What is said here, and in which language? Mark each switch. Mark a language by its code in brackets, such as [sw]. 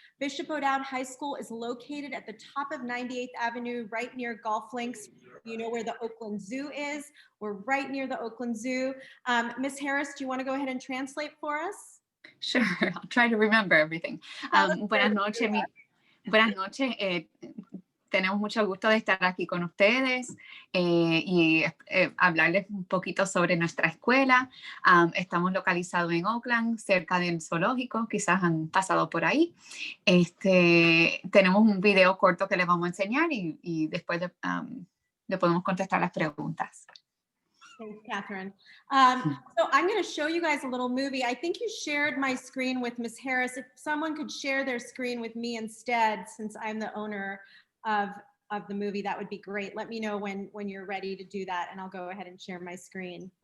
[en] Bishop O'Dowd High School is located at the top of 98th Avenue, right near Golf Links. You know where the Oakland Zoo is. We're right near the Oakland Zoo. Ms. Harris, do you want to go ahead and translate for us? Sure, I'll try to remember everything. [es] Buenas noches. Buenas noches. Tenemos mucho gusto de estar aquí con ustedes y hablarles un poquito sobre nuestra escuela. Estamos localizados en Oakland, cerca del zoológico, quizás han pasado por ahí. Tenemos un video corto que les vamos a enseñar y después le podemos contestar las preguntas. [en] Thanks, Catherine. So I'm going to show you guys a little movie. I think you shared my screen with Ms. Harris. If someone could share their screen with me instead, since I'm the owner of the movie, that would be great. Let me know when you're ready to do that, and I'll go ahead and share my screen.